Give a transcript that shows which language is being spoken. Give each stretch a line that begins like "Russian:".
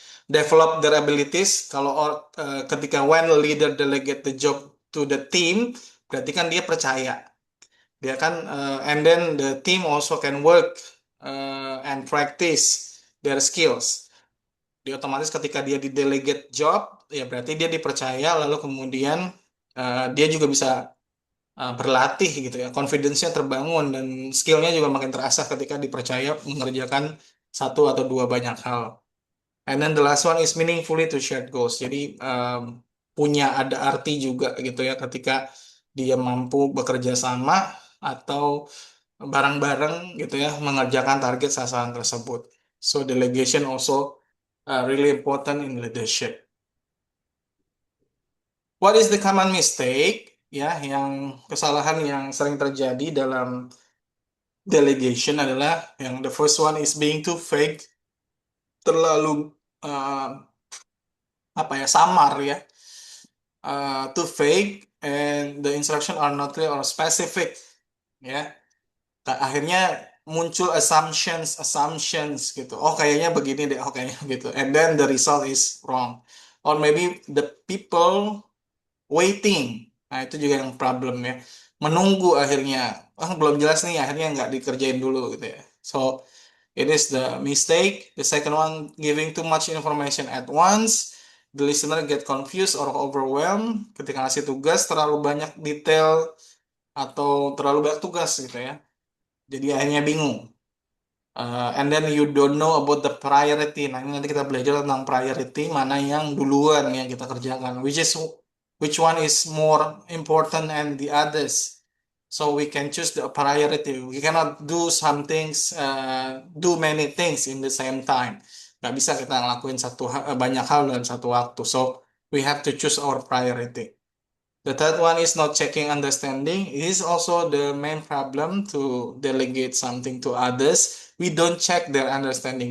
English: Develop their abilities.
Indonesian: Kalau ketika
English: when leader delegate the job to the team,
Indonesian: berarti kan dia percaya. Dia kan
English: and then the team also can work and practice their skills.
Indonesian: Dia otomatis ketika dia di delegate job, ya berarti dia dipercaya lalu kemudian dia juga bisa berlatih gitu ya. Confidence-nya terbangun dan skillnya juga makin terasah ketika dipercaya mengerjakan satu atau dua banyak hal.
English: And then the last one is meaningfully to shared goals.
Indonesian: Jadi punya ada arti juga gitu ya ketika dia mampu bekerja sama atau bareng-bareng gitu ya mengerjakan target sasaran tersebut.
English: So delegation also really important in leadership. What is the common mistake
Indonesian: ya yang kesalahan yang sering terjadi dalam delegation adalah yang
English: the first one is being too vague,
Indonesian: terlalu apa ya samar ya,
English: too vague and the instruction are not clear or specific ya.
Indonesian: Akhirnya muncul assumptions gitu. Oh kayaknya begini deh, oh kayaknya gitu.
English: And then the result is wrong. Or maybe the people waiting.
Indonesian: Nah itu juga yang problem ya. Menunggu akhirnya, oh belum jelas nih, akhirnya nggak dikerjain dulu gitu ya.
English: So it is the mistake. The second one, giving too much information at once. The listener get confused or overwhelmed.
Indonesian: Ketika ngasih tugas terlalu banyak detail atau terlalu banyak tugas gitu ya. Jadi akhirnya bingung.
English: And then you don't know about the priority.
Indonesian: Nah, ini nanti kita belajar tentang priority, mana yang duluan yang kita kerjakan,
English: which one is more important and the others. So we can choose the priority. We cannot do some things, do many things in the same time.
Indonesian: Nggak bisa kita ngelakuin banyak hal dalam satu waktu.
English: So we have to choose our priority. The third one is not checking understanding. It is also the main problem to delegate something to others. We don't check their understanding.